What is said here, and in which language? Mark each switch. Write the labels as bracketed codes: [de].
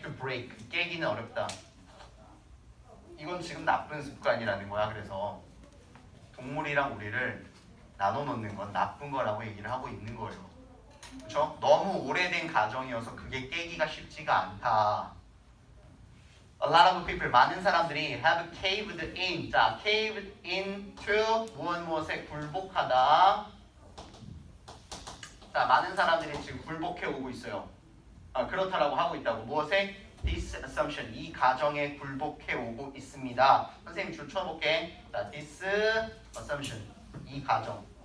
[en] to break, [ko] 깨기는 어렵다. 이건 지금 나쁜 습관이라는 거야. 그래서 동물이랑 우리를 나눠 놓는 건 나쁜 거라고 얘기를 하고 있는 거예요. 그렇죠? 너무 오래된 가정이어서 그게 깨기가 쉽지가 않다. [en] A lot of people, [ko] 많은 사람들이 [en] have caved in. [ko] 자, [en] caved into [ko] 무엇에 굴복하다. 자, 많은 사람들이 지금 굴복해 오고 있어요. 그렇다라고 하고 있다고. 무엇에? [en] This assumption. [ko] 이 가정에 굴복해 오고 있습니다. 선생님 줄 쳐볼게. 자, [en] this assumption. [ko] 이 가정.